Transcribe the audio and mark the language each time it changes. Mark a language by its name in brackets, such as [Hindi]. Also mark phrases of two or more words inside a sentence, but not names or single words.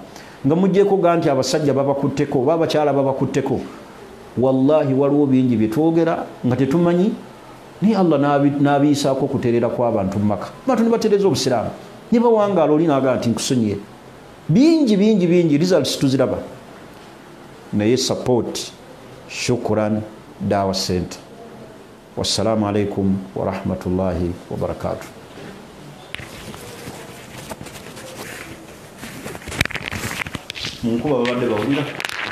[Ganda] Nga muggyeko ga nti abasajja babakutteko oba abakyala babakutteko, wallahi waliwo bingi bye twogera nga tetumanyi, naye Allah n'abiyisaako okutereera kw'abantu mu maka. Abantu ne batereeza obusiraamu ne bawangaala, olinaga nti nkusonyiye. Bingi results tuziraba. Naye support Shukran Dawa Center. [Arabic] والسلام عليكم ورحمة الله وبركاته. [Ganda] Munkuba babadde bawulira.